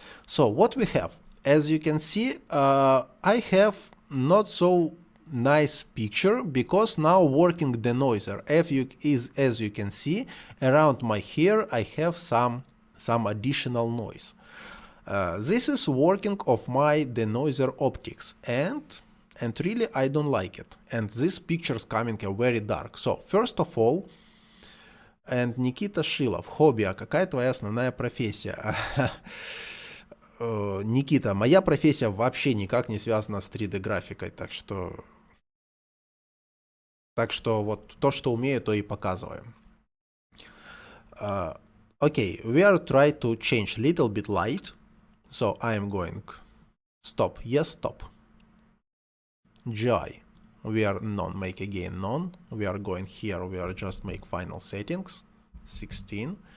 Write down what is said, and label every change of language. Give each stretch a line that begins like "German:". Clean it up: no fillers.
English: So what we have, as you can see, I have not so nice picture because now working denoiser. As you can see, around my hair I have some additional noise. This is working of my denoiser optics, and really I don't like it. And this picture is coming very dark. So first of all, and
Russian: Nikita Шилов, хобби, а какая твоя основная профессия? Никита, моя профессия вообще никак не связана с 3D графикой, так что вот то, что умею, то и показываю.
English: Okay, we are trying to change little bit light. So I am going stop, yes, stop. GI, we are none, make again none. We are going here, we are just make final settings, 16.